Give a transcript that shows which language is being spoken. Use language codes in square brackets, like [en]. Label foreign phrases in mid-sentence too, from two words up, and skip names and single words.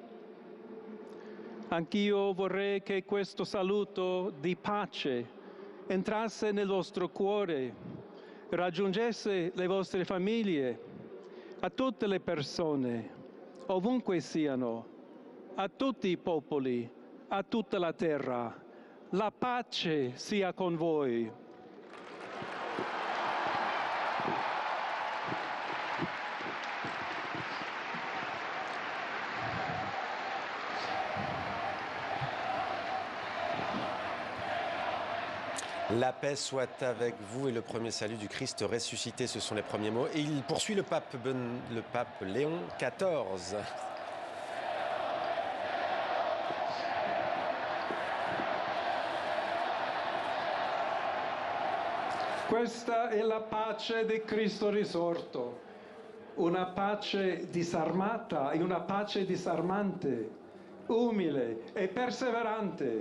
[it] Anch'io vorrei che questo saluto di pace entrasse nel vostro cuore, raggiungesse le vostre famiglie, a tutte le persone, ovunque siano, a tutti i popoli, a tutta la terra. La pace sia con voi. [fr] La paix soit avec vous et le premier salut du Christ ressuscité, ce sont les premiers mots. Et il poursuit le pape Léon XIV. [it] Questa è la pace di Cristo risorto, una pace disarmata e una pace disarmante, umile e perseverante.